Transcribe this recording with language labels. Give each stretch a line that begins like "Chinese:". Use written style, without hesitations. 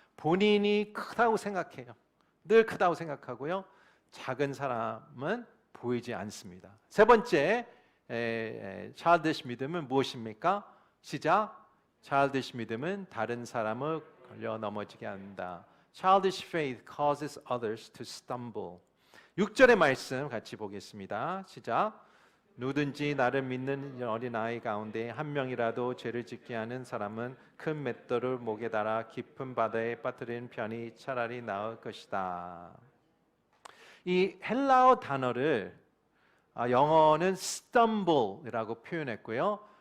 Korean: 본인이 크다고 생각해요. 늘 크다고 생각하고요. 작은 사람은 보이지 않습니다. 세 번째 childish 믿음은 무엇입니까? 시작. childish 믿음은 다른 사람을 걸려 넘어지게 한다.
English: Childish faith causes others to stumble.
Korean: 6절의 말씀 같이 보겠습니다. 시작. 누구든지 나를 믿는 어린아이 가운데 한 명이라도 죄를 짓게 하는 사람은 큰 맷돌을 목에 달아 깊은 바다에 빠뜨리는 편이 차라리 나을 것이다. 이 헬라어 단어를 영어는 stumble이라고 표현했고요.